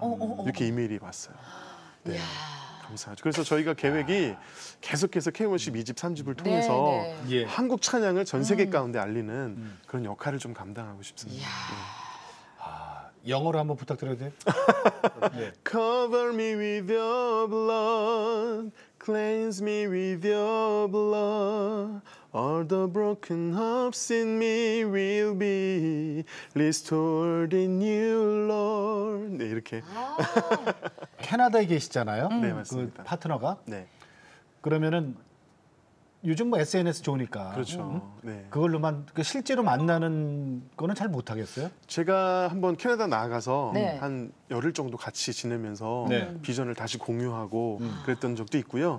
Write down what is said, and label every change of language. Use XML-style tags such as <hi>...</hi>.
<ko>어. 이렇게 이메일이 왔어요. 네. 이야. 감사하죠. 그래서 저희가 계획이 계속해서 K-worship 2집, 3집을 통해서 네. 예. 한국 찬양을 전 세계 가운데 알리는 그런 역할을 좀 감당하고 싶습니다. 이야. 영어로 한번 부탁드려도 돼요? 예.</ko> <en>Cover me with your blood, cleanse me with your blood. All the broken hearts in me will be restored in you, Lord.</en> <ko>네, 이렇게. 캐나다에 계시잖아요. 네, 그 맞습니다. 파트너가. 네, 그러면은 요즘 뭐 SNS 좋으니까 그렇죠. 네. 그걸로만 실제로 만나는 거는 잘 못하겠어요? 제가 한번 캐나다 나가서 네. 한 열흘 정도 같이 지내면서 네. 비전을 다시 공유하고 그랬던 적도 있고요.</ko>